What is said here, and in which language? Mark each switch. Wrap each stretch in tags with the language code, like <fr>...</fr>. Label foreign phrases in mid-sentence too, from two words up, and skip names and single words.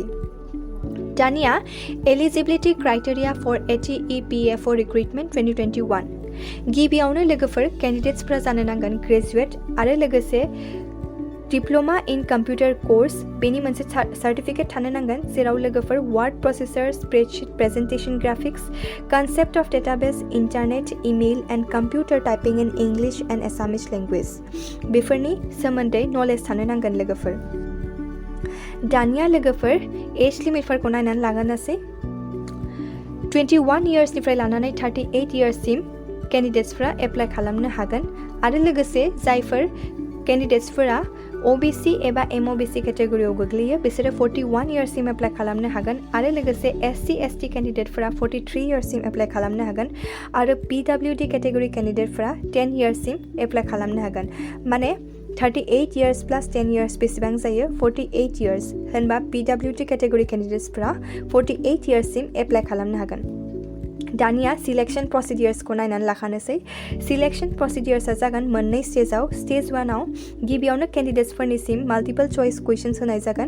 <en>दानिया eligibility criteria for ATEPFO recruitment 2021।</en> <brx>गिबियावनो लोगोफोर कैंडिडेट्सफोरा जानो नांगोन ग्रेजुएट आरो लोगोसे</brx> <en>diploma in computer course</en> <brx>बेनि मोनसे सार्टिफिकेट थानो नांगोन, जेराव लोगोफोर</brx> <en>word processor, spreadsheet, presentation graphics, concept of database, internet, email and computer typing in English and Assamese language</en> <brx>बेफोरनि सोमोन्दै नलेज थानो नांगोन लोगोफोर। दानिया लोगोफोर एज लिमिटफोरखौ नायनानै लागोनसै। 21 इयर्सनिफ्राय लानानै 38 इयर्ससिम कैंडिडेट्सफोरा एप्लाइ खालामनो हागोन आरो लोगोसे जायफोर कैंडिडेट्सफोरा OBC एबा MOBC कैटेगरीआव गोग्लैयो बिसोरो 41 इयर्ससिम एप्लाइ खालामनो हागोन आरो लोगोसे SC ST कैंडिडेटफोरा 43 इयर्ससिम एप्लाइ खालामनो हागोन आरो</brx> <en>PWD category</en> <brx>कैंडिडेटफोरा 10 इयर्ससिम एप्लाइ खालामनो हागोन। माने</brx> <en>38 years plus 10 years</en> <brx>बेसेबां जायो? 48 इयर्स होनबा</brx> <en>PWD category</en> <brx>कैंडिडेट्सफोरा 48 इयर्ससिम एप्लाइ खालामनो हागोन। दानिया</brx> <en>selection procedures</en> <brx>नायनानै लाखानोसै।</brx> <en>selection procedures</en> <brx>जागोन मोननै स्टेजाव। स्टेज 1 आव गिबियावनो कैंडिडेट्सफोरनिसिम</brx> <en>multiple choice questions</en> <brx>होनाय जागोन।</brx>